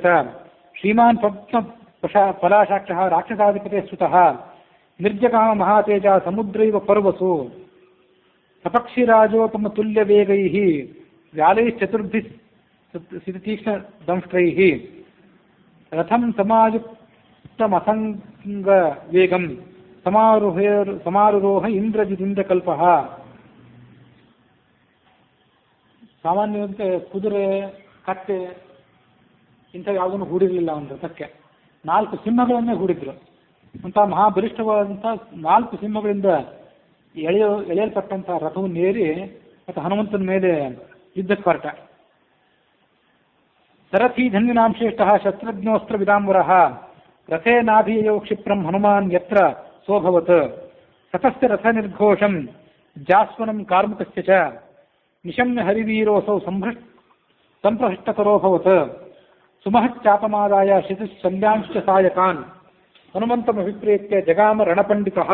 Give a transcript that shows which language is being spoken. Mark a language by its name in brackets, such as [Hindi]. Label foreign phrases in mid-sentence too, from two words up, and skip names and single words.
[Sanskrit] ಶ್ರೀಮಾನ್ ಪಲಾಶಾಕ್ಷಃ ರಾಕ್ಷಸಾಧಿಪತೆ ಸ್ತುತಃ ನಿರ್ಜಗಾಮ ಮಹಾತೇಜ ಸಮುದ್ರೈವ ಪರ್ವಸು ಸಪಕ್ಷಿರಾಜೋಪಮತುಲ್ಯವೇಗೈಃ ವ್ಯಾಲೈಶ್ಚತುರ್ಭಿಃ ಸಿತೀಕ್ಷ್ಣದಂಷ್ಟ್ರೈಃ ರಥಂ ಸಮಾಯುಕ್ತಮಸಂಗವೇಗಂ ಸಮಾರುರೋಹ ಇಂದ್ರಜಿದಿಂದ್ರಕಲ್ಪಃ. [Kannada] ಸಾಮಾನ್ಯವಂತೆ ಕುದುರೆ, ಕತ್ತೆ ಇಂಥ ಯಾವುದನ್ನು ಹೂಡಿರಲಿಲ್ಲ ಅವನ ರಥಕ್ಕೆ. 4 ಸಿಂಹಗಳನ್ನೇ ಹೂಡಿದ್ರು. ಅಂತಹ ಮಹಾಬಲಿಷ್ಠವಾದಂಥ 4 ಸಿಂಹಗಳಿಂದ ಎಳೆಯಲ್ಪಟ್ಟಂತಹ ರಥವನ್ನು ಏರಿ ಮತ್ತು ಹನುಮಂತನ ಮೇಲೆ ಯುದ್ಧಕ್ಕೆ ಹೊರಟ. [Sanskrit] ಸರಥಿ ಧನ್ವಿನಾಂ ಶ್ರೇಷ್ಠಃ ಶಸ್ತ್ರಜ್ಞೋಸ್ತ್ರ ವಿದಾಂಬರಃ ರಥೇ ನಾಭಿಯೋ ಕ್ಷಿಪ್ರಂ ಹನುಮಾನ್ ಯತ್ರ ಸೋಭವತ್. ತತಸ್ಯ ರಥ ನಿರ್ಘೋಷಂ ಜಾಸ್ವನಂ ಕಾರ್ಮುಕಸ್ಯ ಚ ನಿಶಮ್ಯ ಹರಿವೀರೋಸೌ ಸಂಪ್ರಹೃಷ್ಟಕರೋಭವತ್. ಸುಮಹಚ್ಚಾಪಮಾದಾಯ ಶಿಶುಶಲ್ಯಾಂಶ್ಚ ಸಾಯಕಾನ್ ಹನುಮಂತಮಭಿಪ್ರೇತ್ಯ ಜಗಾಮ ರಣಪಂಡಿತಃ.